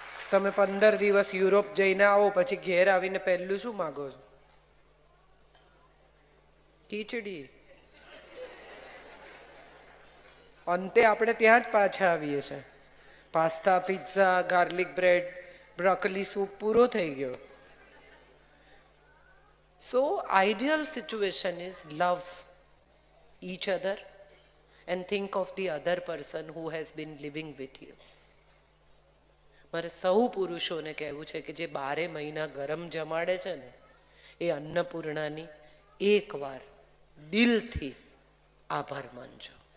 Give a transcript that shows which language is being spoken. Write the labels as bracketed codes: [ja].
[gu] તમે 15 દિવસ યુરોપ જઈને આવો, પછી ઘેર આવીને પહેલું શું માગો છો? ખીચડી. અંતે આપણે ત્યાં જ પાછા આવીએ છીએ. Pasta, pizza, garlic bread, broccoli soup પૂરો થઈ ગયો. [en] So ideal situation is love each other and think of the other person who has been living with you. [gu] મારે સૌ પુરુષોને કહેવું છે કે જે 12 મહિના ગરમ જમાડે છે ને, એ અન્નપૂર્ણાની એકવાર દિલથી આભાર માનજો.